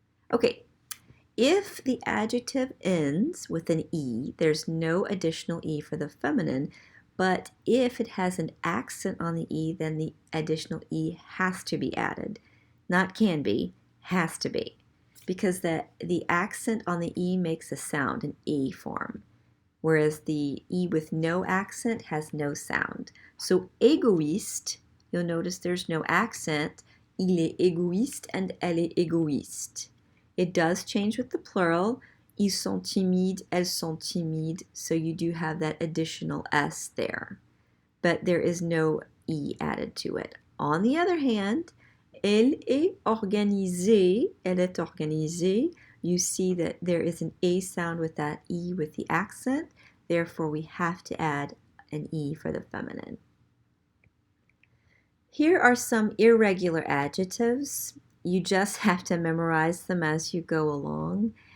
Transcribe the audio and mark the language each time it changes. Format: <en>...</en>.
<en>Okay, if the adjective ends with an E, there's no additional E for the feminine, but if it has an accent on the E, then the additional E has to be added. Not can be, has to be. Because the accent on the E makes a sound, an E form, whereas the E with no accent has no sound. So égoïste, you'll notice there's no accent.</en> <fr>Il est égoïste and elle est égoïste.</fr> <en>It does change with the plural.</en> <fr>Ils sont timides, elles sont timides,</fr> <en>so you do have that additional S there. But there is no E added to it. On the other hand,</en> <fr>elle est organisée, elle est organisée.</fr> <en>You see that there is an A sound with that E with the accent. Therefore, we have to add an E for the feminine. Here are some irregular adjectives. You just have to memorize them as you go along.</en>